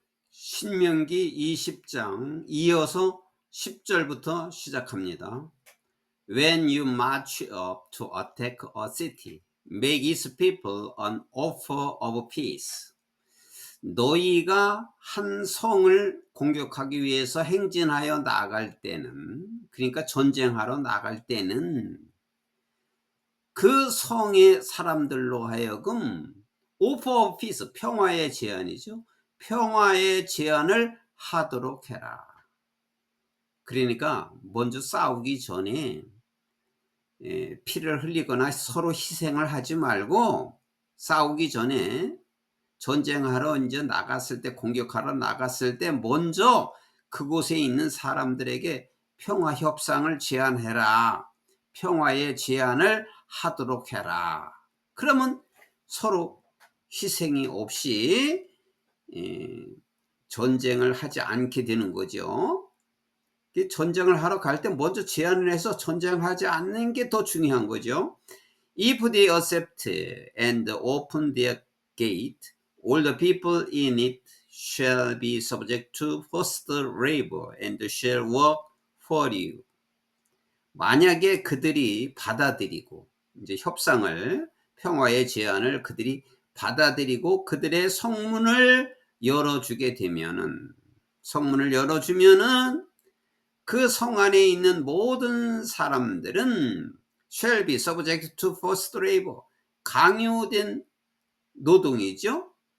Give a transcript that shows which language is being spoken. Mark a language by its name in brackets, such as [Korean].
[Korean] 신명기 20장 이어서 10절부터 시작합니다. [English] When you march up to attack a city, make its people an offer of peace. [Korean] 너희가 한 성을 공격하기 위해서 행진하여 나갈 때는, 그러니까 전쟁하러 나갈 때는 그 성의 사람들로 하여금 [English] offer of peace, [Korean] 평화의 제안이죠. 평화의 제안을 하도록 해라. 그러니까 먼저 싸우기 전에 피를 흘리거나 서로 희생을 하지 말고 싸우기 전에 전쟁하러 이제 나갔을 때, 공격하러 나갔을 때 먼저 그곳에 있는 사람들에게 평화 협상을 제안해라. 평화의 제안을 하도록 해라. 그러면 서로 희생이 없이 전쟁을 하지 않게 되는 거죠. 전쟁을 하러 갈 때 먼저 제안을 해서 전쟁하지 않는 게 더 중요한 거죠. [English] If they accept and open their gate, all the people in it shall be subject to forced labor and shall work for you. [Korean] 만약에 그들이 받아들이고 이제 협상을, 평화의 제안을 그들이 받아들이고 그들의 성문을 열어주게 되면은, 성문을 열어주면은 그 성 안에 있는 모든 사람들은 [English] shall be subject to forced labor, [Korean] 강요된 노동이죠.